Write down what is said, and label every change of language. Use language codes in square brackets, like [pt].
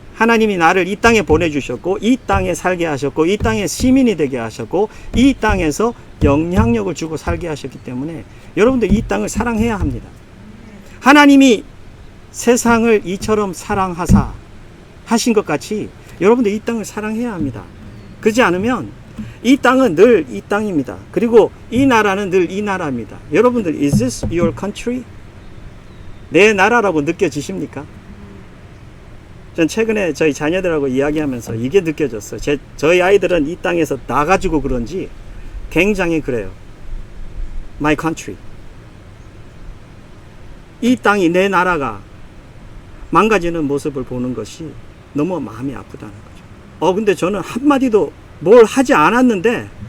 [ko] 하나님이 나를 이 땅에 보내주셨고 이 땅에 살게 하셨고 이 땅의 시민이 되게 하셨고 이 땅에서 영향력을 주고 살게 하셨기 때문에 여러분들 이 땅을 사랑해야 합니다. 하나님이 세상을 이처럼 사랑하사 하신 것 같이 여러분들 이 땅을 사랑해야 합니다. 그렇지 않으면 이 땅은 늘 이 땅입니다. 그리고 이 나라는 늘 이 나라입니다. 여러분들, [en] is this your country? [ko] 내 나라라고 느껴지십니까? 전 최근에 저희 자녀들하고 이야기하면서 이게 느껴졌어요. 저희 아이들은 이 땅에서 나가지고 그런지 굉장히 그래요. [en] My country. [ko] 이 땅이, 내 나라가 망가지는 모습을 보는 것이 너무 마음이 아프다는 거죠. 근데 저는 한마디도 뭘 하지 않았는데